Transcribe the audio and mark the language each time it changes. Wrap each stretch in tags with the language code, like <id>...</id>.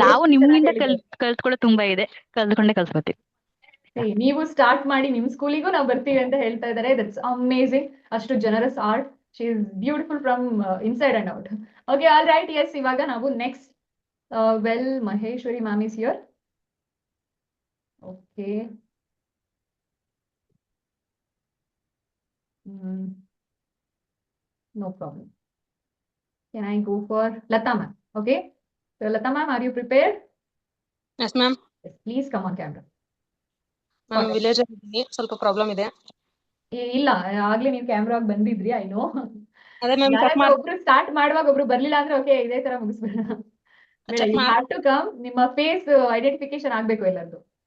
<kn>ನಾವು ನಿಮ್ಮಿಂದ ಕಲ್ತ್ಕೊಳ್ಳೋ ತುಂಬಾ ಇದೆ, ಕಲ್ಸ್ಕೊತೀವಿ. ನೀವು ಸ್ಟಾರ್ಟ್ ಮಾಡಿ, ನಿಮ್ ಸ್ಕೂಲಿಗೂ ನಾವು ಬರ್ತೀವಿ ಅಂತ ಹೇಳ್ತಾ ಇದ್ದಾರೆ.</kn> <en>That's amazing. ಅಷ್ಟು generous heart. She is beautiful from inside and out. Okay, all right. Yes,</en> <kn>ಇವಾಗ ನಾವು</kn> <en>Next well Maheshwari ma'am is here. Okay, no problem. Can I go for Lata ma'am? Okay, so Lata ma'am, are you prepared? Yes ma'am. Yes, please come on camera.</en> <kn>Ma'am village ಅಲ್ಲಿ ಸ್ವಲ್ಪ problem ಇದೆ. ಇಲ್ಲ, ಆಗ್ಲೇ ನೀವು ಕ್ಯಾಮ್ರಾಗ್ ಬಂದಿದ್ರಿ,</kn> <en>I know.</en> <kn>ಅದೇ ma'am ಒಬ್ರು start ಮಾಡುವಾಗ ಒಬ್ರು ಬರ್ಲಿಲ್ಲ ಅಂದ್ರೆ ಓಕೆ, ಇದೇ ತರ ಮುಗಿಸ್ಬೇಡ.</kn> <en>You have to come.</en> <kn>ನಿಮ್ಮ ಫೇಸ್ ಐಡೆಂಟಿಫಿಕೇಶನ್ ಆಗ್ಬೇಕು ಎಲ್ಲರದು.</kn>